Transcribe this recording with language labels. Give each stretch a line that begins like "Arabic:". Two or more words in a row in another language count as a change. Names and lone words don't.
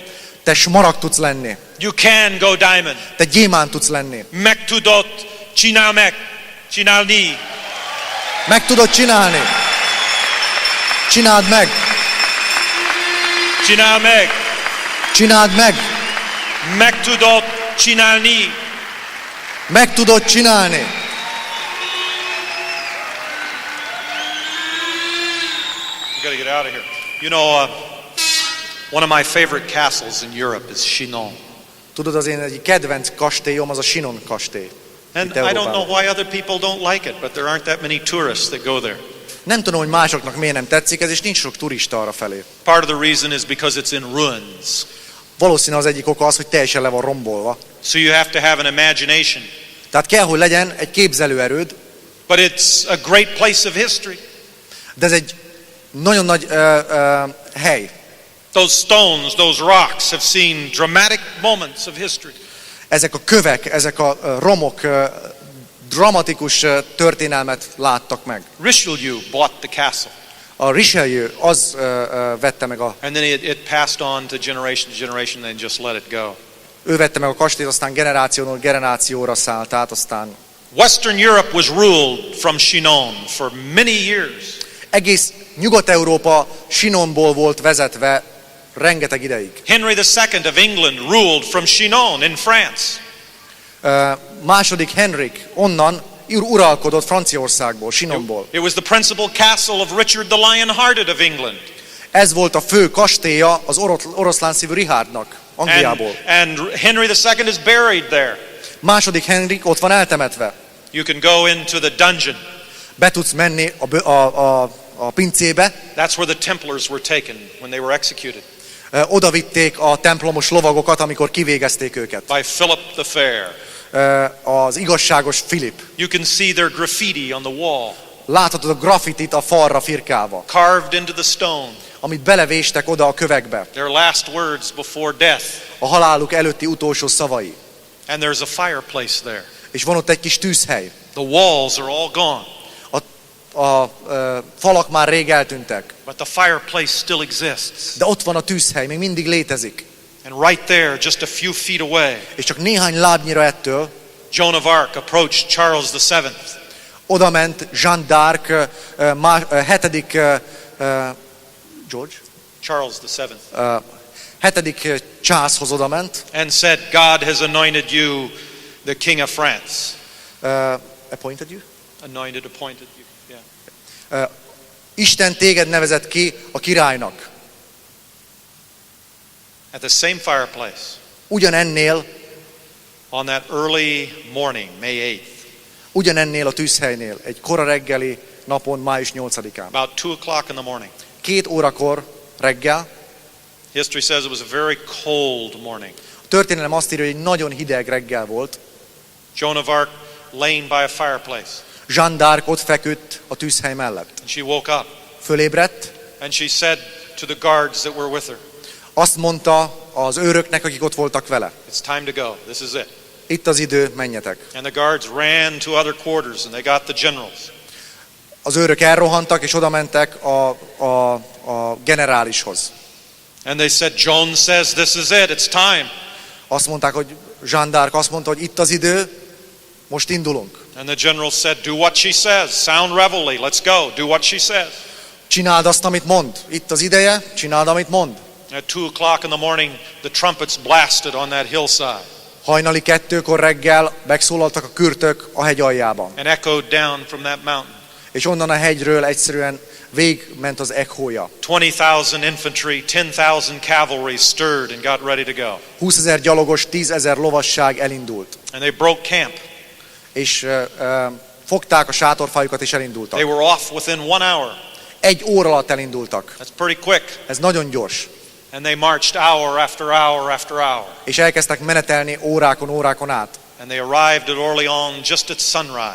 Hungarian: Te smaragd tudsz lenni.
English: You can go diamond.
Hungarian: Te gyémánt tudsz lenni. Meg tudod csinálni. Meg tudod csinálni. Csináld meg. Csinál meg. Csináld meg. Meg tudod csinálni. Meg tudod csinálni.
English: We got to get out of here. You know, one of my favorite castles in Europe is Chinon.
Hungarian: Tudod, az én egyik kedvenc kastélyom az a Chinon kastély.
English: And I don't know why other people don't like it, but there aren't that many tourists that go there.
Hungarian: Nem tudom, hogy másoknak miért nem tetszik ez, és nincs sok turista arra felé.
English: Part of the reason is because it's in ruins.
Hungarian: Valószínű az egyik oka az, hogy teljesen le van rombolva.
English: So you have to have an imagination.
Hungarian: Tehát kell, hogy legyen egy képzelőerőd,
English: But it's a great place of history.
Hungarian: de ez egy nagyon nagy hely.
English: Those stones, those rocks have seen dramatic moments of history.
Hungarian: Ezek a kövek, ezek a romok dramatikus történelmet láttak meg.
English: Richelieu bought the castle.
Hungarian: A Richelieu az vette meg
English: And then it passed on to generation, then just let it go.
Hungarian: ő vette meg a kastélyt, aztán generációról generációra szállt át, aztán
English: Western Europe was ruled from Chinon for many years.
Hungarian: egész Nyugat-Európa Chinonból volt vezetve rengeteg ideig.
English: Henry II of England ruled from Chinon in France.
Hungarian: Második Henrik onnan uralkodott Franciaországból, Chinonból.
English: It was the principal castle of Richard the Lion-Hearted of England.
Hungarian: Ez volt a fő kastélya az oroszlán szívű Richardnak, Angliából.
English: And Henry II is buried there.
Hungarian: Második Henrik ott van eltemetve.
English: You can go into the dungeon.
Hungarian: Be tudsz menni a pincébe.
English: That's where the Templars were taken when they were executed.
Hungarian: Oda vitték a templomos lovagokat, amikor kivégezték őket.
English: By Philip the Fair.
Hungarian: Az igazságos Filip.
English: You can see their graffiti on the wall.
Hungarian: Láthatod a graffitit a falra firkálva,
English: Carved into the stone.
Hungarian: amit belevéstek oda a kövekbe.
English: Their last words before death.
Hungarian: A haláluk előtti utolsó szavai.
English: And there's a fireplace there.
Hungarian: És van ott egy kis tűzhely.
English: The walls are all gone.
Hungarian: A falak már rég eltűntek,
English: But the fireplace still exists.
Hungarian: de ott van a tűzhely, még mindig létezik.
English: And right there, just a few feet away,
Hungarian: És csak néhány lábnyira ettől
English: Joan of Arc approached Charles VII.
Hungarian: oda ment Jeanne d'Arc, hetedik George?
English: Charles VII.
Hungarian: Hetedik Charleshoz oda ment.
English: And said, God has anointed you the King of France. Appointed you? Appointed you. Yeah.
Hungarian: Isten téged nevezett ki a királynak.
English: At the same fireplace,
Hungarian: Ugyanennél,
English: on that early morning, May 8th,
Hungarian: ugyanennél a tűzhelynél, egy kora reggeli napon, május 8-án.
English: about 2 o'clock in the morning.
Hungarian: 2 órakor reggel,
English: History says it was a very cold morning.
Hungarian: a történelem azt írja, hogy egy nagyon hideg reggel volt.
English: Joan of Arc laying by a fireplace.
Hungarian: Jeanne d'Arc ott feküdt a tűzhely mellett.
English: And she woke up
Hungarian: Fölébredt,
English: and she said to the guards that were with her,
Hungarian: azt mondta az őröknek, akik ott voltak vele.
English: it's time to go. This is it.
Hungarian: Itt az idő, menjetek.
English: And the guards ran to other quarters and they got the generals.
Hungarian: Az őrök elrohantak, és oda mentek a generálishoz.
English: And they said, Joan says this is it. It's time.
Hungarian: Azt mondták, hogy Jeanne d'Arc azt mondta, hogy itt az idő, most indulunk.
English: And the general said, do what she says. Sound reveille. Let's go. Do what she says.
Hungarian: Csináld azt, amit mond. Itt az ideje, csináld, amit mond.
English: At 2 o'clock in the morning, the trumpets blasted on that hillside
Hungarian: Hajnali 2-kor reggel megszólaltak a kürtök a hegy aljában.
English: and echoed down from that mountain.
Hungarian: És onnan a hegyről egyszerűen végigment az ekhója.
English: 20,000 infantry, 10,000 cavalry stirred and got ready to go.
Hungarian: 20 000 gyalogos, 10 000 lovasság elindult.
English: And they broke camp.
Hungarian: És fogták a sátorfájukat és elindultak.
English: They were off within 1 hour.
Hungarian: 1 óra alatt elindultak.
English: That's pretty quick.
Hungarian: Ez nagyon gyors.
English: And they marched hour after hour after hour.
Hungarian: És elkezdtek menetelni órákon át.
English: And they arrived at Orléans just at sunrise.